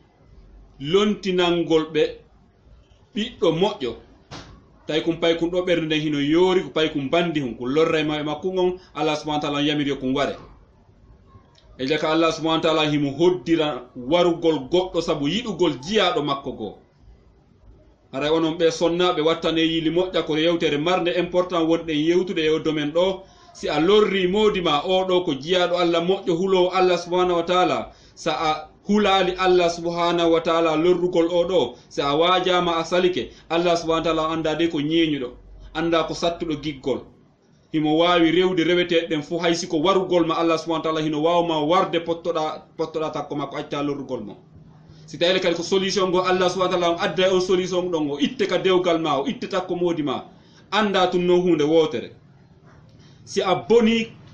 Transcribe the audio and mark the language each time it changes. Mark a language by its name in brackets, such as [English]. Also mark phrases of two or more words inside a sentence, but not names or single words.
[Fula] lontinangol ɓe ɓiɗɗo moƴƴo tawi kum pay kun ɗo ɓernde nden hino yoori ko pay kum bandi hum ko lorra e maɓe makko on [Arabic] الله سبحانه وتعالى [Fula] yamiri yo kum ware e jaka [Arabic] الله سبحانه وتعالى [Fula] himo hoddira warugol goɗɗo saabu yiɗugol jiyaɗo makko goo haray onon ɓe sonnaɓe wattane yili moƴƴa ko yewtere marde important wonɗen yewtude e o domaine ɗo si a lorri modima oɗo ko jiyaɗo Allah moƴƴo hulowo [Arabic] الله سبحانه وتعالى [Fula] sa a hulali [Arabic] الله سبحانه وتعالى [Fula] lorrugol oɗo si a wajama a salike [Arabic] الله سبحانه وتعالى [Fula] anda de ko ñeñuɗo anda ko sattuɗo giggol himo wawi rewde reweteɗen fu haysi ko warugol ma [Arabic] الله سبحانه وتعالى [Fula] hino wawma warde pottoɗa takko makko acca lorrugol mo si tawile kadi ko solution go [Arabic] الله سبحانه وتعالى [Fula] on adda on solution ɗon o itte ka dewgal ma o itte takko modi ma anda tun non hunde wotere si a boni